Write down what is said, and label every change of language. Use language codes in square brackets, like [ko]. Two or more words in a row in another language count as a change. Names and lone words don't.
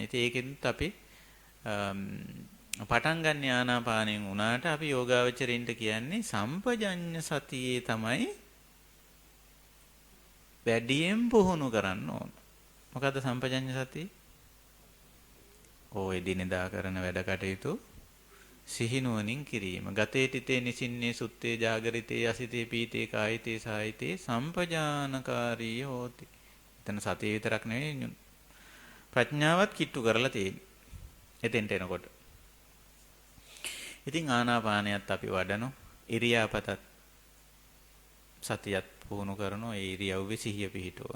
[si] ඉතින් ඒකෙත් අපි පටන් ගන්න ආනාපානෙන් උනාට අපි යෝගාවචරින්ට කියන්නේ සම්පජඤ්ඤ සතියේ තමයි වැඩියෙන් පුහුණු කරන්න ඕන. මොකද්ද සම්පජඤ්ඤ සතිය? ඔය දිනදා කරන වැඩ කටයුතු සිහිනුවණින් කිරීම. [pi] ගතේ තිතේ නිසින්නේ සුත්තේ ජාගරිතේ යසිතේ පීතේ කායිතේ සායිතේ සම්පජානකාරී හෝති. [si] එතන සතිය විතරක් නෙවෙයි ප්‍රඥාවත් කිට්ටු කරලා තියෙන්නේ. එතෙන්ට එනකොට. ඉතින් ආනාපානයත් අපි වඩනෝ, ඉරියාපතත් සතියත් පුහුණු කරනෝ, ඒ ඉරියව්වේ සිහිය පිහිටවන.